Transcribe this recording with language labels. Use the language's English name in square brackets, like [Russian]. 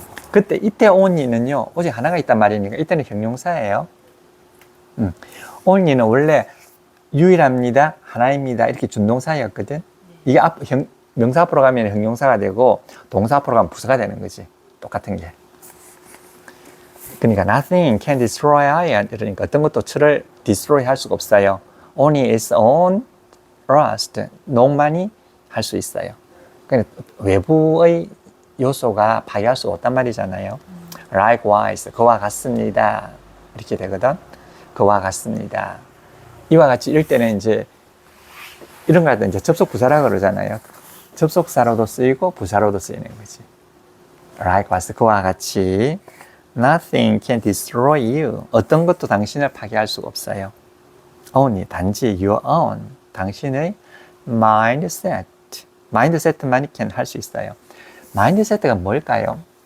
[Korean] 그때 이때 only는요, 오직 하나가 있단 말이니까 이때는 형용사예요. only는 원래 유일합니다, 하나입니다 이렇게 준동사였거든. 이게 명사 앞으로 가면 형용사가 되고 동사 앞으로 가면 부사가 되는 거지. 똑같은 게. 그러니까 [English] nothing can destroy iron. [Korean] 그러니까 어떤 것도 철을 destroy 할 수가 없어요. [English] only its own rust. [Korean] 농만이 할 수 있어요. 그러니까 외부의 요소가 파괴할 수 없단 말이잖아요. likewise, 그와 같습니다. 이렇게 되거든. 그와 같습니다. 이와 같이 이럴 때는 이제 이런 거 할 때 이제 접속 부사라고 그러잖아요. 접속사로도 쓰이고 부사로도 쓰이는 거지. [English] likewise, [Korean] 그와 같이 [English] nothing can destroy you. [Korean] 어떤 것도 당신을 파괴할 수가 없어요. [English] only, [Korean] 단지 [English] your own, [Korean] 당신의 [English] mindset. [Korean] mindset만이 can 할 수 있어요. mindset가 뭘까요?